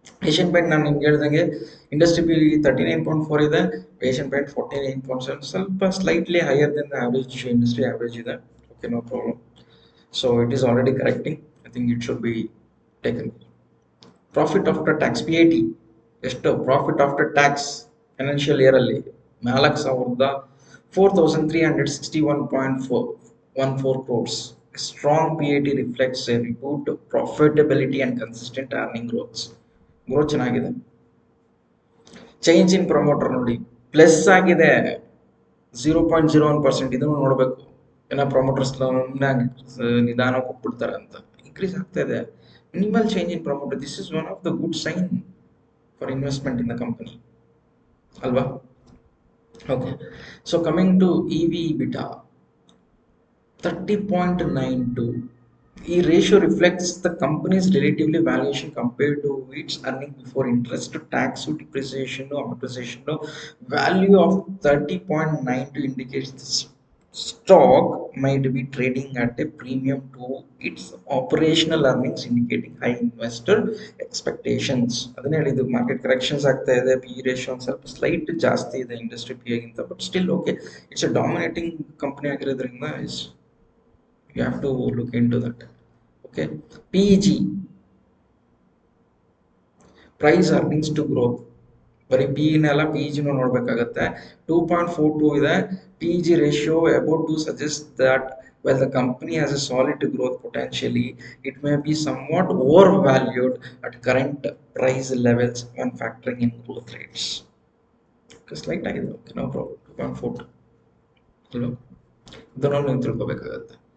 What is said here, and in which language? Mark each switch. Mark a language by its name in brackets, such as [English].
[Kannada] Asian paint ನಾನು ನಿಮ್ಗೆ ಹೇಳ್ದಂಗೆ ಇಂಡಸ್ಟ್ರಿ ಪಿ ಇ 39.4 ಇದೆ, ಏಷ್ಯನ್ ಪೇಂಟ್ 49.7, ಸ್ವಲ್ಪ [English] slightly higher than the average, [Kannada] industry average ಇದೆ. Okay, no problem. [English] So it is already correcting. I think it should be taken. Profit after tax, PAT ಎಷ್ಟು? Profit after tax financial year ಅಲ್ಲಿ 4,361.14 crores. Strong PAT reflects a good profitability and consistent earning growth. [Kannada] Growth ಚೆನ್ನಾಗಿದೆ. Change in promoter ನೋಡಿ, plus ಆಗಿದೆ 0.01%. ಇದನ್ನು ನೋಡಬೇಕು. ಏನೋ promoters ನಿಧಾನ ಕೊಟ್ಬಿಡ್ತಾರೆ ಅಂತ, ಇನ್ಕ್ರೀಸ್ ಆಗ್ತಾ ಇದೆ. [English] Minimal change in promoter, this is one of the good sign for investment in the company ಅಲ್ವಾ? Okay, so coming to EV/EBITDA 30.92. ಈ ratio reflects the company's relatively valuation compared to its earning before interest, tax, depreciation, amortisation. Value of 30.92 indicates the stock might be trading at a premium to its operational earnings, indicating high investor expectations. [Kannada] ಅದನ್ನ ಹೇಳಿದ್ದು, market corrections ಆಗ್ತಾ ಇದೆ, PE ratio ಒಂದು ಸ್ವಲ್ಪ slight ಜಾಸ್ತಿ ಇದೆ industry PE ಗಿಂತ, [English] but still okay, it's a dominating company [Kannada] ಆಗಿರೋದ್ರಿಂದ [English] you have to look into that. Okay, PEG, price earnings to growth. [Kannada] ಬರೀ PE ನೆಲ್ಲ PEG ನೋಡ್ಬೇಕಾಗತ್ತೆ. 2.42 ಇದೆ. [English] PEG ratio about to suggest that while the company has a solid growth potentially, it may be somewhat overvalued at current price levels when factoring in growth rates. [Kannada] Slight ಆಗಿದೆ, okay, no problem. 2.42 ಇದನ್ನು ನೀವು ತಿಳ್ಕೊಬೇಕಾಗತ್ತೆ.